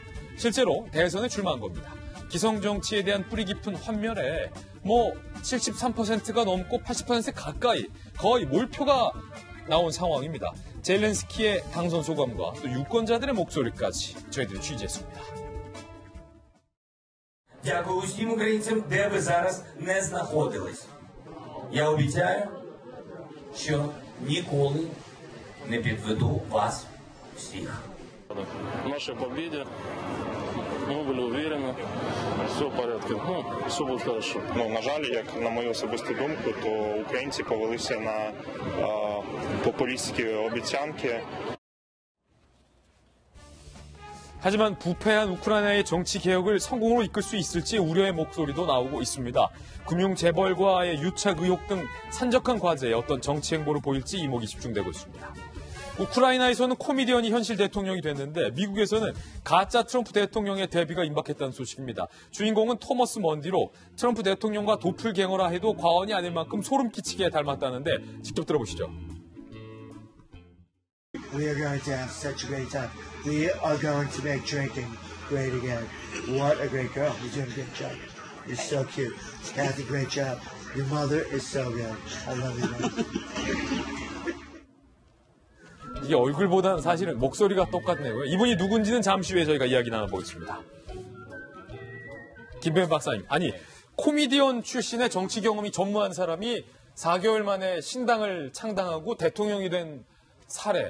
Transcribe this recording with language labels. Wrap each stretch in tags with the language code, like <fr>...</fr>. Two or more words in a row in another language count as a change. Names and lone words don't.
<ko>실제로 대선에 출마한 겁니다. 기성 정치에 대한 뿌리 깊은 환멸에 73%가 넘고 80% 가까이 거의 몰표가 나온 상황입니다. 젤렌스키의 당선 소감과 또 유권자들의 목소리까지 저희들이 취재했습니다.</ko> <uk>Дякую усім українцям, де ви зараз не знаходились. Я обіцяю, що ніколи не підведу вас всіх.</uk> <ru>В нашей победе мы были уверены, все в порядке, все будет хорошо.</ru> <uk>На жаль, як на мою особисту думку, то українці повелися на популістські обіцянки.</uk> <ko>하지만 부패한 우크라이나의 정치 개혁을 성공으로 이끌 수 있을지 우려의 목소리도 나오고 있습니다. 금융 재벌과의 유착 의혹 등 산적한 과제에 어떤 정치 행보를 보일지 이목이 집중되고 있습니다. 우크라이나에서는 코미디언이 현실 대통령이 됐는데 미국에서는 가짜 트럼프 대통령의 데뷔가 임박했다는 소식입니다. 주인공은 토머스 먼디로 트럼프 대통령과 도플갱어라 해도 과언이 아닐 만큼 소름 끼치게 닮았다는데 직접 들어보시죠.</ko> <en>We are going to have such a great time. We are going to make drinking great again. What a great girl. You're doing a good job. You're so cute. Kathy, great job. Your mother is so good. I love you, man.</en> <ko>이게 얼굴보다는 사실은 목소리가 똑같네요. 이분이 누군지는 잠시 후에 저희가 이야기 나눠보겠습니다. 김병현 박사님, 아니 코미디언 출신의 정치 경험이 전무한 사람이 4개월 만에 신당을 창당하고 대통령이 된 사례.</ko>